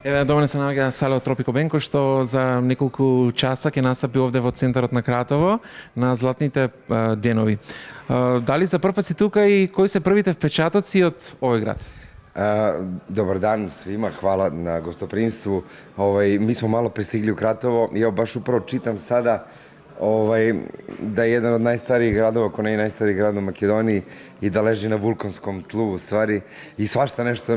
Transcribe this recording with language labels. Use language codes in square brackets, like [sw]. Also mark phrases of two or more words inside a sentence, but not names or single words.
[mk] Еве, до мене се наоѓа сала од Тропико Бенко, што за неколку часа ќе настапи овде во центарот на Кратово на златните денови. Дали за прв пат си тука и кои се првите впечатоци од овој град? [sr] Dobar dan svima, hvala na gostoprimstvu. Mi smo malo pristigli u Kratovo i evo baš upravo čitam sada da je jedan od najstarijih gradova, ako ne i najstariji grad u Makedoniji i da leži na vulkanskom tlu u stvari i svašta nešto.